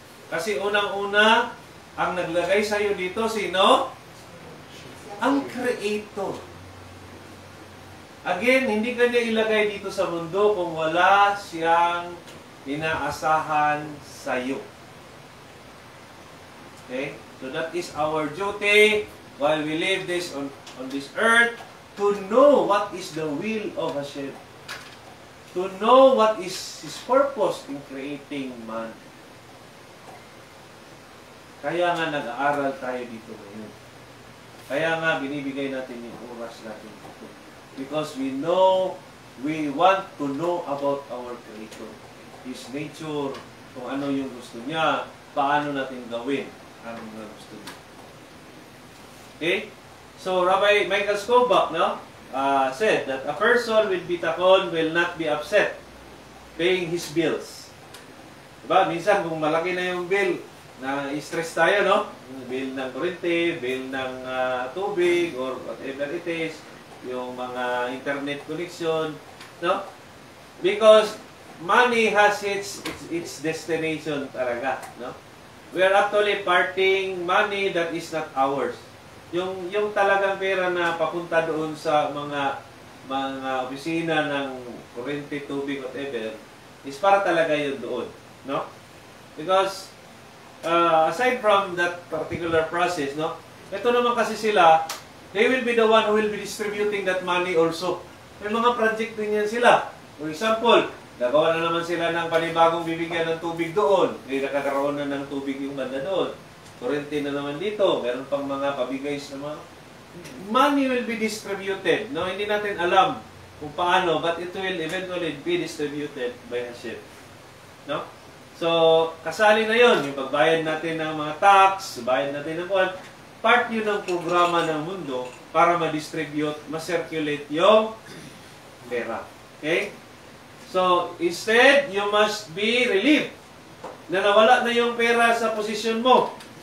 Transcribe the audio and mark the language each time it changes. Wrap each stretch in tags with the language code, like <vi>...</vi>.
<tl>Kasi unang-una, ang naglagay sa iyo dito, sino? Ang Creator. Again, hindi kanya ilagay dito sa mundo kung wala siyang inaasahan sa iyo. Okay?</tl> <en>So that is our duty while we live on this earth, to know what is the will of Hashem. To know what is His purpose in creating man.</en> <tl>Kaya nga nag-aaral tayo dito ngayon. Kaya nga binibigay natin yung oras natin dito.</tl> <en>Because we want to know about our Creator. His nature,</en> <tl>kung ano yung gusto niya, paano natin gawin ang gusto niya. Okay?</tl> <en>So, Rabbi Michael Skobach, no, said that a person with bitakon will not be upset paying his bills.</en> <tl>Diba? Minsan, kung malaki na yung bill, na-stress tayo, no? Bill ng kurente, bill ng tubig,</tl> <en>or whatever it is,</en> <tl>yung mga internet connection, no?</tl> <en>Because money has its destination talaga, no? We are actually parting money that is not ours.</en> <tl>Yung talagang pera na papunta doon sa mga opisina ng kurente, tubig, whatever, is para talaga yun doon, no?</tl> <en>Because aside from that particular process, no?</en> <tl>Ito naman kasi sila,</tl> <en>they will be the one who will be distributing that money also.</en> <tl>May mga project din yan sila. For example, nagawa na naman sila ng panibagong bibigyan ng tubig doon. May nakakaroon na ng tubig yung banda doon. Kurente na naman dito. Meron pang mga pabigay sa mga...</tl> <en>Money will be distributed.</en> <tl>No? Hindi natin alam kung paano,</tl> <en>but it will eventually be distributed by Hashem. No?</en> <tl>So, kasali na yon yung pagbayad natin ng mga tax, bayad natin ng kwan. Part yun ng programa ng mundo para ma-distribute, ma-circulate yung pera. Okay?</tl> <en>So, instead, you must be relieved</en> <tl>na nawala na yung pera sa posisyon mo.</tl>